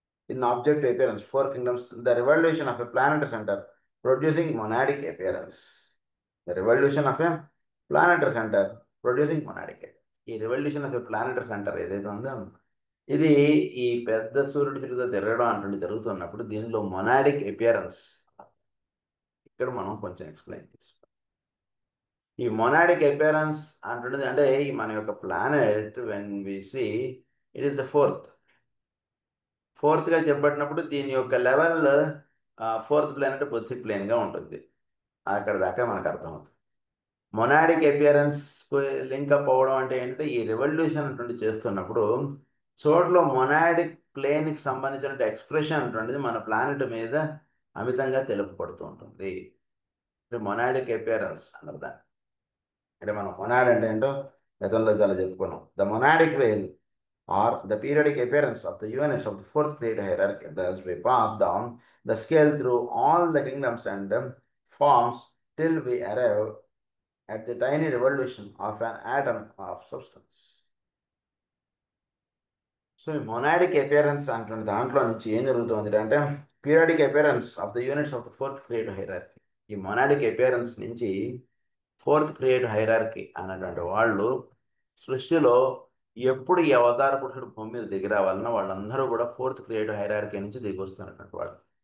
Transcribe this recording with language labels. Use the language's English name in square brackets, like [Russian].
[English] In object appearance, four kingdoms, the revolution of a planetary center producing monadic appearance. The revolution of a planetary center producing monadic appearance. [Telugu] ఈ revolution of a planetary centre ఏదైతే ఉందో ఇది ఈ పెద్ద సూర్యుడి చుట్టూ తిరగడం అంటే జరుగుతున్నప్పుడు దీనిలో మొనాడిక్ అపియరెన్స్ ఇక్కడ మనం కొంచెం ఎక్స్ప్లెయిన్ చేస్తాం. ఈ మొనాడిక్ అపియరెన్స్ అంటున్నది అంటే ఈ మన యొక్క planet [English] when we see it is the ఫోర్త్గా [Telugu] చెప్పబడినప్పుడు దీని యొక్క లెవెల్ ఫోర్త్ ప్లేన్ అంటే పృథ్వీ ప్లేన్గా ఉంటుంది. అక్కడ దాకా మనకు అర్థమవుతుంది. మొనాడిక్ అపియరెన్స్ లింకప్ అవ్వడం అంటే ఏంటంటే ఈ రెవల్యూషన్ అటువంటి చేస్తున్నప్పుడు చోట్ల మొనాడిక్ ప్లేన్కి సంబంధించిన ఎక్స్ప్రెషన్ అటువంటిది మన ప్లానెట్ మీద అమితంగా తెలుపబడుతూ ఉంటుంది. మొనాడిక్ అపియరెన్స్ అన్నారు దాన్ని. అంటే మనం మొనాడ్ అంటే ఏంటో గతంలో చాలా చెప్పుకున్నాం. [English] The monadic wave or the periodic appearance of the units of the fourth created hierarchy. Thus, we pass down the scale through all the kingdoms and forms till we arrive at the tiny revolution of an atom of substance. [Telugu] So ఈ monadic appearance అంటున్న దాంట్లో నుంచి ఏం జరుగుతుంది అంటే [English] Periodic appearance of the units of the fourth creative hierarchy. [Telugu] ఈ monadic appearance నుంచి fourth creative hierarchy అన్నటువంటి వాళ్ళు సృష్టిలో ఎప్పుడు ఈ అవతార పురుషుడు భూమి మీద దిగి రావాలన్నా వాళ్ళందరూ కూడా ఫోర్త్ క్రియేటివ్ హైరార్కీ నుంచి దిగి వస్తున్నటువంటి వాళ్ళు.